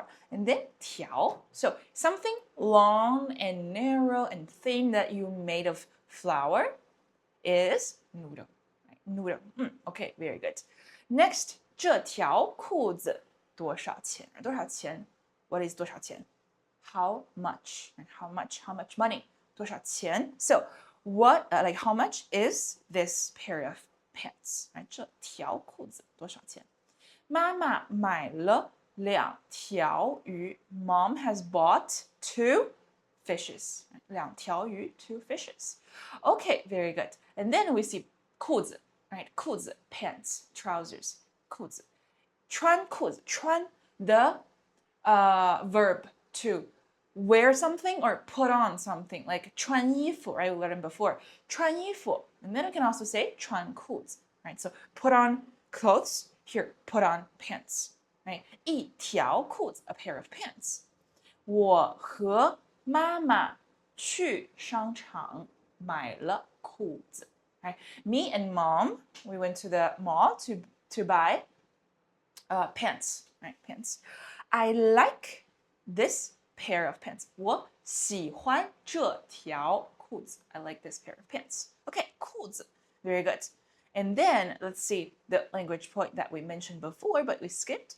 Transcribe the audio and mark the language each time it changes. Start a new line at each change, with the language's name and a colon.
English: And then 条 So something long and narrow and thin that you made of flour is noodle. Right? Noodle. Okay, very good.
Chinese: Next, 这条裤子多少钱？
English: 多少钱 What is 多少钱 How much? How much money? 多少钱 So, what, like how much is this pair of pants?
Chinese: Right? 这条裤子多少钱？妈妈买了两条鱼
English: Mom has bought two fishes.
Chinese: 两条鱼
English: two fishes. Okay, very good. And then we see 裤子 right? 裤子 pants, trousers, 裤子穿裤子穿 the verb to wear something or put on something, like
Chinese: 穿衣服
English: right? We learned before 穿衣服 and then we can also say
Chinese: 穿裤子
English: right? So put on clothes, here put on pants, right?
Chinese: 一条裤子
English: a pair of pants.
Chinese: 我和妈妈去商场买了裤子 right?
English: Me and mom, we went to the mall to buy pants, right? Pants. I like this pair of pants.
Chinese: 我喜欢这条裤子
English: I like this pair of pants. Okay, 裤子 very good. And then let's see the language point that we mentioned before, but we skipped.